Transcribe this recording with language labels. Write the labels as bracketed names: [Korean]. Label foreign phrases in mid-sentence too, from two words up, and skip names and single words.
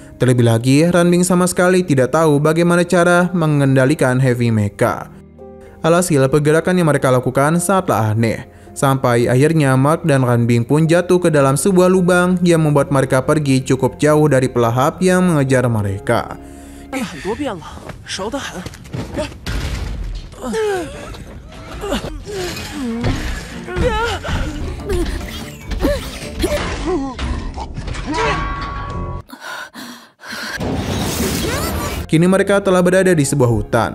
[Indonesian] Terlebih lagi, Ranbing sama sekali tidak tahu bagaimana cara mengendalikan [English] Heavy Mecha. [Indonesian] Alhasil, pergerakan yang mereka lakukan sangatlah aneh. Sampai akhirnya Mark dan Ranbing pun jatuh ke dalam sebuah lubang yang membuat mereka pergi cukup jauh dari pelahap yang mengejar mereka. [Chinese] 很多遍了，熟得很。 [Indonesian] Kini mereka telah berada di sebuah hutan.